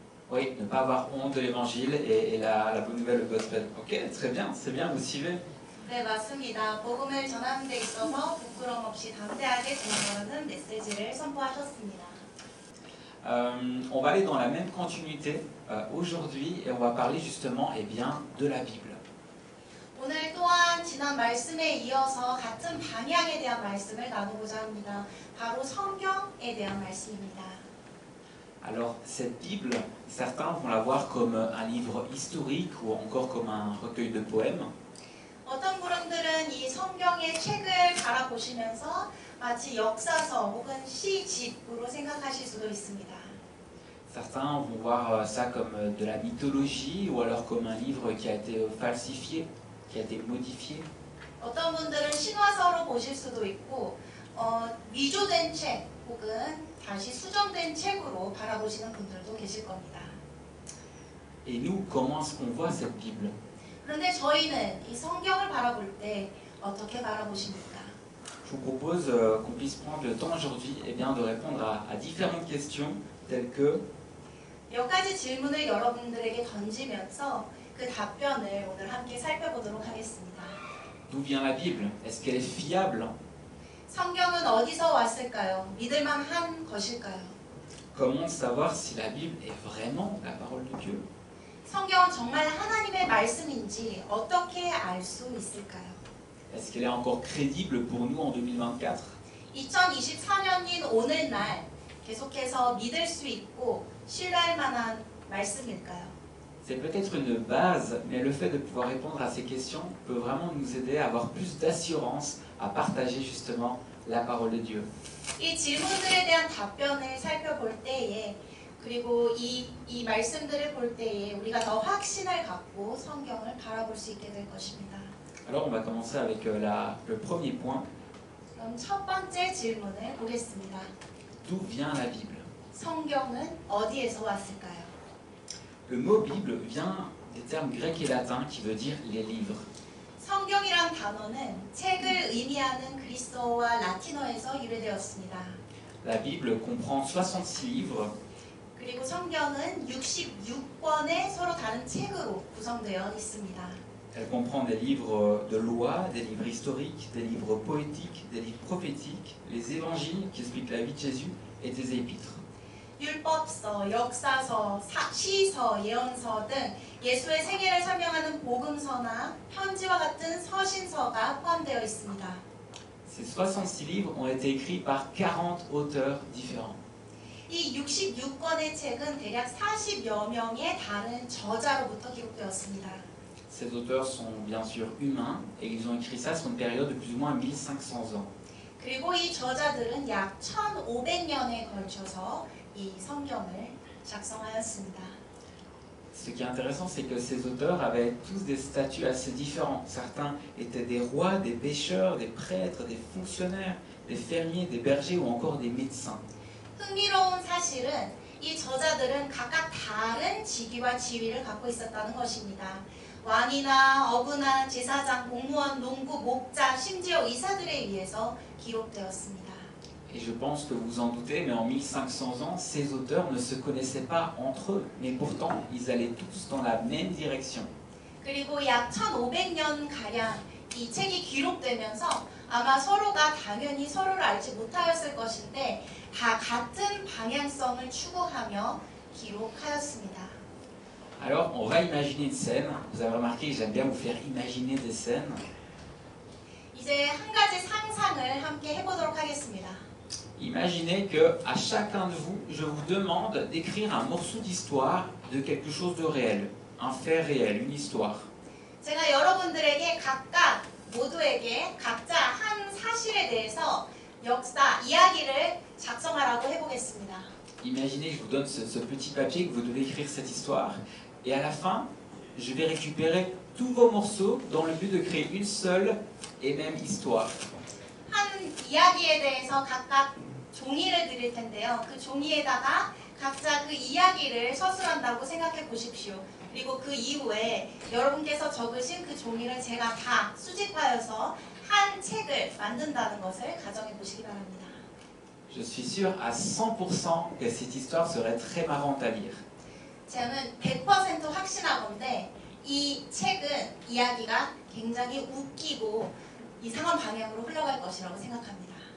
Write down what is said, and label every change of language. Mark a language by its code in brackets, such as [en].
[fr] Oui, ne pas avoir honte de l'évangile et la bonne nouvelle, le gospel. Ok, très bien, c'est bien, vous suivez? [ko] 네, 맞습니다. 복음을 전하는 데 있어서 부끄럼 없이 담대하게 전하는 메시지를 선포하셨습니다. [fr] On va aller dans la même continuité aujourd'hui et on va parler justement de la Bible. [ko] 오늘 또한 지난 말씀에 이어서 같은 방향에 대한 말씀을 나누고자 합니다. 바로 성경에 대한 말씀입니다. [fr] Alors cette Bible, certains vont la voir comme un livre historique ou encore comme un recueil de poèmes. [ko] 어떤 분들은 이 성경의 책을 바라보시면서 마치 역사서 혹은 시집으로 생각하실 수도 있습니다. [fr] Certains vont voir ça comme de la mythologie ou alors comme un livre qui a été falsifié, qui a été modifié. [ko] 어떤 분들은 신화서로 보실 수도 있고 위조된 책 혹은 다시 수정된 책으로 바라보시는 분들도 계실 겁니다. [fr] Et nous, comment est-ce qu'on voit cette Bible? [ko] 그런데 저희는 이 성경을 바라볼 때 어떻게 바라보십니까? [fr] Je vous propose qu'on puisse prendre le temps aujourd'hui de répondre à différentes questions telles que [ko] 몇 가지 질문을 여러분들에게 던지면서 그 답변을 오늘 함께 살펴보도록 하겠습니다. [fr] d'où vient la Bible? Est-ce qu'elle est fiable? [ko] 성경은 어디서 왔을까요? 믿을만한 것일까요? [fr] Comment savoir si la Bible est vraiment la parole de Dieu? [ko] 성경은 정말 하나님의 말씀인지 어떻게 알 수 있을까요? [fr] Est-ce qu'elle est encore crédible pour nous en 2024? [ko] 2024년인 오늘날 계속해서 믿을 수 있고 신뢰할 만한 말씀일까요? [fr] C'est peut-être une base, mais le fait de pouvoir répondre à ces questions peut vraiment nous aider à avoir plus d'assurance à partager justement la parole de Dieu. [ko] 이 질문들에 대한 답변을 살펴볼 때에 그리고 이 말씀들을 볼 때에 우리가 더 확신을 갖고 성경을 바라볼 수 있게 될 것입니다. [fr] Alors on va commencer avec le premier point. [ko] 그럼 첫 번째 질문을 보겠습니다. [fr] D'où vient la Bible? [ko] 성경은 어디에서 왔을까요? [fr] Le mot Bible vient des termes grecs et latins qui veut dire les livres. [ko] 성경이란 단어는 책을 의미하는 그리스어와 라틴어에서 유래되었습니다. [fr] La Bible comprend 66 livres. [ko] 그리고 성경은 66권의 서로 다른 책으로 구성되어 있습니다. [fr] Elle comprend des livres de loi, des livres historiques, des livres poétiques, des livres prophétiques, les évangiles qui expliquent la vie de Jésus et des épîtres. [ko] 율법서, 역사서, 시서, 예언서 등 예수의 생애를 설명하는 복음서나 편지와 같은 서신서가 포함되어 있습니다. [fr] Ces 66 livres ont été écrits par 40 auteurs différents. [ko] 이 66권의 책은 대략 40여 명의 다른 저자로부터 기록되었습니다. [fr] Ces auteurs sont bien sûr humains et ils ont écrit ça sur une période de plus ou moins 1500 ans. [ko] 그리고 이 저자들은 약 1500년에 걸쳐서 이 성경을 작성하였습니다. [fr] Ce qui est intéressant, c'est que ces auteurs avaient tous des statuts assez différents. Certains étaient des rois, des pêcheurs, des prêtres, des fonctionnaires, des fermiers, des bergers ou encore des médecins. [ko] 흥미로운 사실은 이 저자들은 각각 다른 직위와 지위를 갖고 있었다는 것입니다. 왕이나 어부나 제사장, 공무원, 농부, 목자, 심지어 의사들에 의해서 기록되었습니다. [fr] Et je pense que vous en doutez, mais en 1500 ans, ces auteurs ne se connaissaient pas entre eux, mais pourtant, ils allaient tous dans la même direction. [ko] 그리고 약 1500년가량 이 책이 기록되면서 아마 서로가 당연히 서로를 알지 못하였을 것인데 다 같은 방향성을 추구하며 기록하였습니다. [fr] Alors, on va imaginer une scène. Vous avez remarqué que j'aime bien vous faire imaginer des scènes. [ko] 이제 한 가지 상상을 함께 해보도록 하겠습니다. [fr] Imaginez que à chacun de vous, je vous demande d'écrire un morceau d'histoire de quelque chose de réel, un fait réel, une histoire. [ko] 제가 여러분들에게 각각 모두에게 각자 한 사실에 대해서 역사, 이야기를 작성하라고 해보겠습니다. [fr] Imaginez que je vous donne ce petit papier que vous devez écrire cette histoire. Et à la fin, je vais récupérer tous vos morceaux dans le but de créer une seule et même histoire. [ko] 한 이야기에 대해서 각각 종이를 드릴 텐데요. 그 종이에다가 각자 그 이야기를 서술한다고 생각해 보십시오. 그리고 그 이후에 여러분께서 적으신 그 종이를 제가 다 수집하여서 한 책을 만든다는 것을 가정해 보시기 바랍니다. [fr] Je suis sûr à 100% que cette histoire serait très marrante à lire. [ko] 저는 100% 확신하건데 이 책은 이야기가 굉장히 웃기고 이상한 방향으로 흘러갈 것이라고 생각합니다.